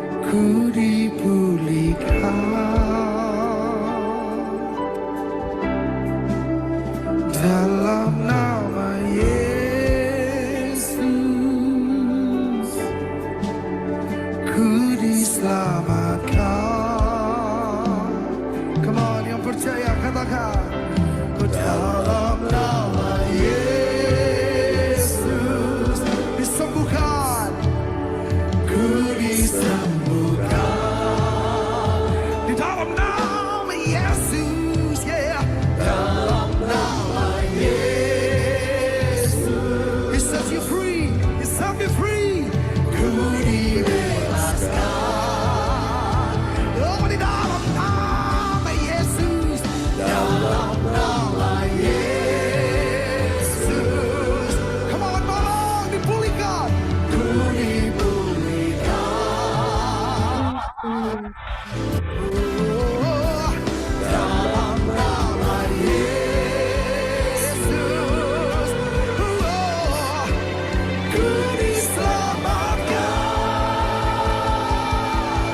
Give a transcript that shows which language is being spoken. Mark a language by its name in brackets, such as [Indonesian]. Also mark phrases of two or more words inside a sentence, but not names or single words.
[Indonesian] ku dipulihkan dalam nama Yesus, ku diselamatkan. [English] Come on, [Indonesian] yang percaya katakan, dalam nama Yesus disembuhkan, ku disembuhkan di dalam nama Yesus, yeah. Dalam nama Yesus, [English] He sets you free, He set me free, [Indonesian] ku dibebaskan. Oh, di dalam nama Yesus, dalam nama Yesus, [English] come on, [Indonesian] tolong dipulihkan, ku dipulihkan. Oh, dalam nama Yesus, oh, ku diselamatkan.